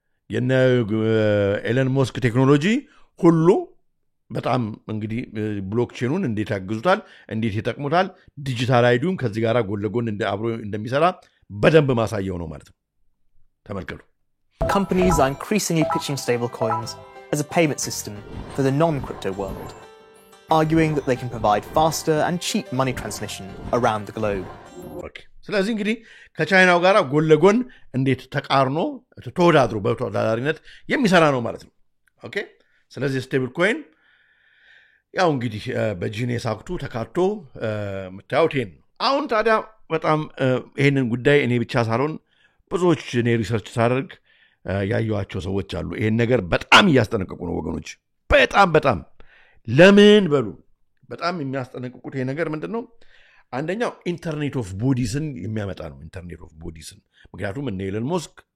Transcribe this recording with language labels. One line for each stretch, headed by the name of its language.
Amharic: የነ ኤለን ሞስክ ቴክኖሎጂ ሁሉ በጣም እንግዲህ ብሎክቼኑን እንዴት ያግዙታል እንዴት ይጠቅሙታል ዲጂታል አይዲውን ከዚህ ጋር ጎለጎን አብሮ እንደሚሰራ በደንብ ማሳየው ነው ማለት ነው ተመልከቱ
English: Companies are increasingly pitching stablecoins as a payment system for the non-crypto world, arguing that they can provide faster and cheap money transmission around the globe. Okay.
Amharic: ስለዚህ እንግዲህ ከቻይናው ጋር ጎለጎን እንዴት ተቃርኖ ተወዳድሮ በተወዳዳሪነት የሚሰራ ነው ማለት ነው ኦኬ ስለዚህ ስቴብል ኮይን ያው እንግዲህ በጂኔስ አክቱ ተካቶ መታወት ይሄን አሁን ታዲያ በጣም ይሄንን ጉዳይ እኔ ብቻ ሳልሆን ብዙዎች እኔ ሪሰርች ሳደርግ ያዩዋቸው ሰዎች አሉ ይሄን ነገር በጣም ያስጠነቀቁ ነው ወገኖች በጣም ለምን በሉ በጣም የሚያስጠነቅቁት ይሄ ነገር ምንድነው አንደኛው ኢንተርኔት ኦፍ ቦዲስን የሚያመጣ ነው ኢንተርኔት ኦፍ ቦዲስን ምክንያቱም እነ ኤለን ሞስክ